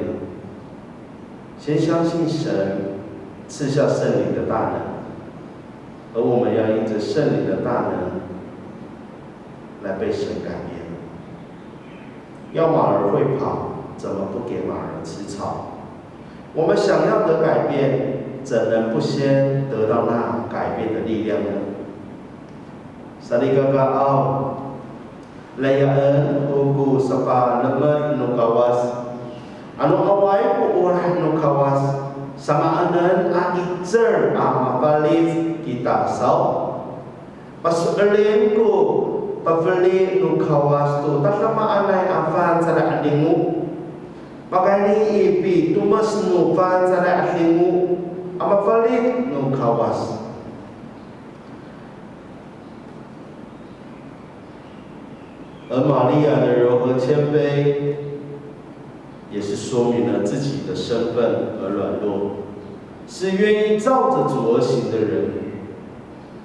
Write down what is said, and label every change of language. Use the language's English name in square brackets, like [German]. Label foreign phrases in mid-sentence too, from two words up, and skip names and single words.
[Chinese] 先相信神赐下圣灵的大能，而我们要因着圣灵的大能来被神改变。要马儿会跑，怎么不给马儿吃草？我们想要的改变，怎能不先得到那改变的力量呢？ [Amis] 萨利嘎嘎奥。Layaan uku sapa nama no kawas anu awai ku urah no kawas sama anan a itzer a mapalit kita sau pas elen ku paveli no kawas tu tatlama anay afan sada adingu pagani ipi tumas no fan sada adingu amapalit no kawas。 [Chinese] 而玛利亚的柔和谦卑，也是说明了自己的身份而软弱，是愿意照着主而行的人。